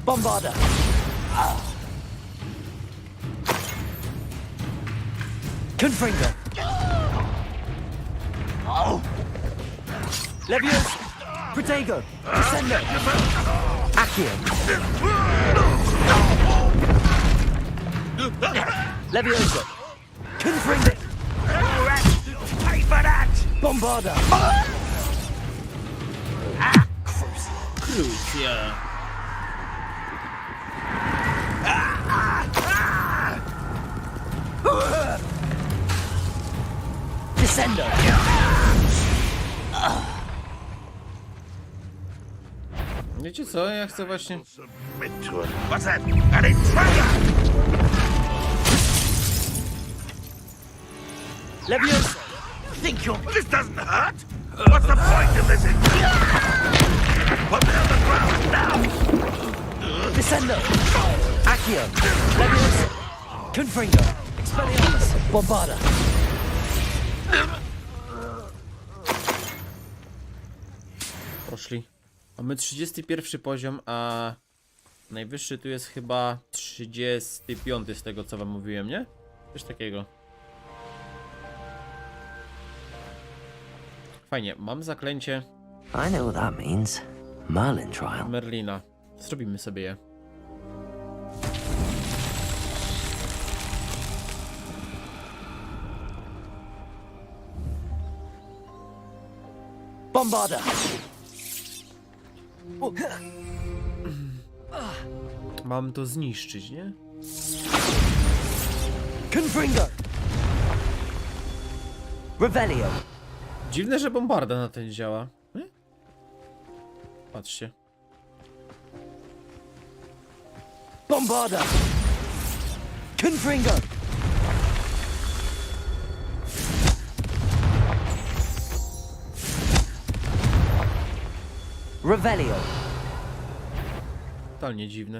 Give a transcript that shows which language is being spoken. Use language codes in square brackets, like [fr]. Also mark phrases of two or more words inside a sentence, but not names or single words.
[pl] Bombarda! Confringo! Leviosa! Protego! Descendo! Accio! Leviosa! Confringo! [en] Pay for that! [pl] Bombarda! Krucja. Descendo! Wiecie co, ja chcę właśnie... [en] Submit to it. What's that? An intruder! Leviosa! Think you're... This doesn't hurt? What's the point of this? Put me on the ground now! Descendo! Accio! Leviosa! Confringo! Expelliarmus! Bombarda! [pl] Poszli. Mamy 31 poziom, a najwyższy tu jest chyba 35 z tego co wam mówiłem, nie? Coś takiego. Fajnie, mam zaklęcie [en] I know what that means. Merlin trial. [pl] Merlina. Zrobimy sobie je. Bombarda! Mam to zniszczyć, nie? Confringo! Revelio! Dziwne, że bombarda na ten działa. Patrzcie. Bombarda! Confringo! Revelio! Totalnie dziwne.